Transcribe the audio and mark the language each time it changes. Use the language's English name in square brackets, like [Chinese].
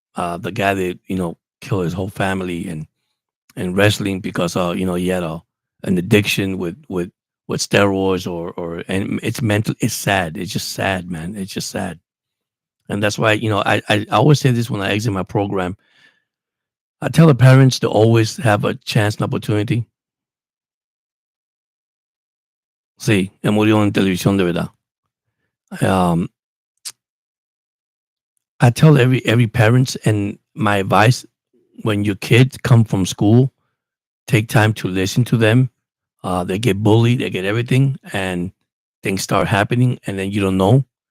[English] The guy that killed his whole family and wrestling because he had an addiction with steroids or and it's mental. It's sad. It's just sad, man. It's just sad, and that's why I always say this when I exit my program. I tell the parents to always have a chance and opportunity. [Spanish] Sí, él murió en televisión de verdad. [English] Um, I tell every parents and my advice when your kids come from school, take time to listen to them. They get bullied, they get everything, and things start happening, and then you don't know.